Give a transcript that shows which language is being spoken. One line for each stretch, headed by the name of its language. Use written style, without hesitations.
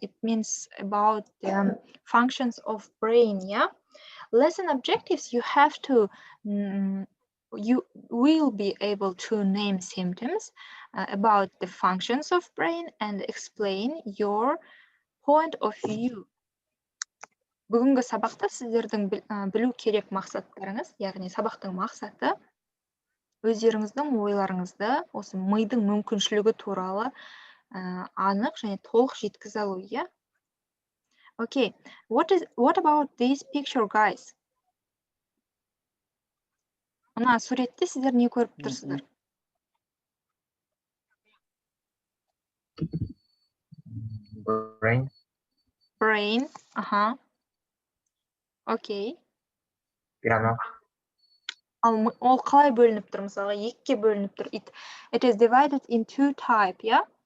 English: It means about the functions of brain, yeah? Lesson objectives, you have to you will be able to name symptoms about the functions of brain and explain your point of view.
Kazakh: Бүгінгі сабақта сіздердің білу керек мақсаттарыңыз, яғни сабақтың мақсаты өздеріңіздің ойларыңызды осы мидың мүмкіншілігі туралы анық және толық жеткізе алу, иә?
English: Okay, what about this picture, guys?
Kazakh: Мына суретте сіздер не көріп тұрсыздар?
English: Brain, Окей.
Kazakh: Пиано. Ол қалай бөлініп тұр? Мысалы, екіге бөлініп тұр.
English: It is divided in two types, yeah?